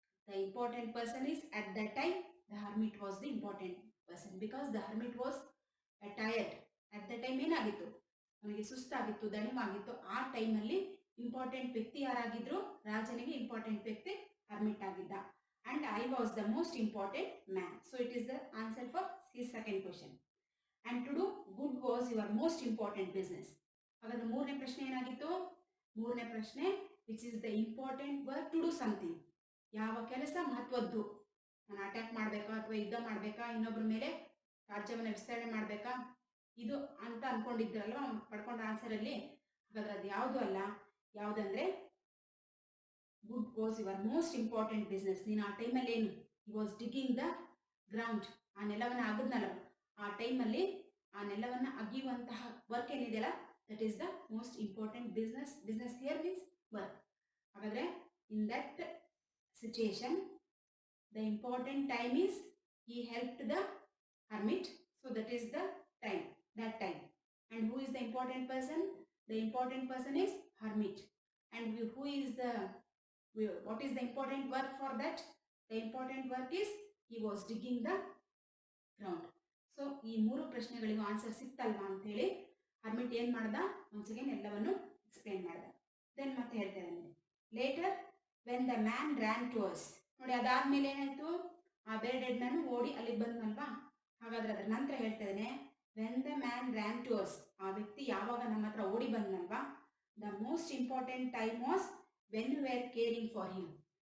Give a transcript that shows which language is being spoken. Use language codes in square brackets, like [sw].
[en] The important person is at that time the hermit was the important person, because the hermit was tired. At the time ಏನಾಗಿತ್ತು? [kn] ಅವನಿಗೆ ಸುಸ್ತಾಗಿತ್ತು, ದಣಿವಾಗಿತ್ತು. ಆ ಟೈಮಲ್ಲಿ important ವ್ಯಕ್ತಿ ಯಾರಾಗಿದ್ರು? ರಾಜನಿಗೆ important ವ್ಯಕ್ತಿ hermit ಆಗಿದ್ದ. [en] And I was the most important man. So it is the answer for his second question. And to do good was your most important business. [kn] ಹಾಗಾದ್ರೆ ಮೂರನೇ ಪ್ರಶ್ನೆ ಏನಾಗಿತ್ತು? ಮೂರನೇ ಪ್ರಶ್ನೆ, [en] which is the important work to do something. [kn] ಯಾವ ಕೆಲಸ ಮಹತ್ವದ್ದು? ನಾನು ಅಟ್ಯಾಕ್ ಮಾಡಬೇಕಾ ಅಥವಾ ಯುದ್ಧ ಮಾಡಬೇಕಾ, ಇನ್ನೊಬ್ಬರ ಮೇಲೆ ರಾಜ್ಯವನ್ನು ವಿಸ್ತರಣೆ ಮಾಡಬೇಕಾ, ಇದು ಅಂತ ಅನ್ಕೊಂಡಿದ್ರಲ್ವ ಪಡ್ಕೊಂಡ ಆನ್ಸರ್ ಅಲ್ಲಿ. ಹಾಗಾದ್ರೆ ಅದು ಯಾವುದು ಅಲ್ಲ. ಯಾವುದಂದ್ರೆ [en] good was your most important business. [kn] ನೀನು ಆ ಟೈಮಲ್ಲಿ ಏನು, [en] he was digging the ground, [kn] ಆ ನೆಲವನ್ನು ಅಗದ್ನಲ್ಲ, ಆ ಟೈಮಲ್ಲಿ ಆ ನೆಲವನ್ನು ಅಗಿಯುವಂತಹ ವರ್ಕ್ ಏನಿದೆಯಲ್ಲ, [en] That is the most important business. Business here means work. ಹಾಗಾದ್ರೆ in that situation the important time is he helped the hermit, so that is the time, that time. And who is the important person? The important person is hermit. And who is the, what is the important work for that? The important work is he was digging the ground. [kn] So ಈ ಮೂರು ಪ್ರಶ್ನೆಗಳಿಗೂ answer ಸಿಕ್ತಲ್ವಾ ಅಂತ ಹೇಳಿ hermit ಏನು ಮಾಡ್ದ, [en] once again [kn] ಎಲ್ಲವನ್ನು explain ಮಾಡ್ದ. [en] then [kn] ಮತ್ತೆ ಹೇಳ್ತೇನೆ ನೋಡಿ, [en] Later when the man ran to us. [kn] ನೋಡಿ, ಅದಾದ್ಮೇಲೆ ಏನಾಯ್ತು, ಆ ಬೇರ್ಡೆಡ್ ಮ್ಯಾನ್ ಓಡಿ ಅಲ್ಲಿಗೆ ಬಂದಲ್ವಾ. ಹಾಗಾದ್ರೆ ಅದ್ರ ನಂತರ ಹೇಳ್ತಾ ಇದ್ದೇನೆ, [en] when the man ran to us, [kn] ಆ ವ್ಯಕ್ತಿ ಯಾವಾಗ ನಮ್ಮ ಹತ್ರ ಓಡಿ ಬಂದಲ್ವಾ, [en] The most important time was when we are caring for him.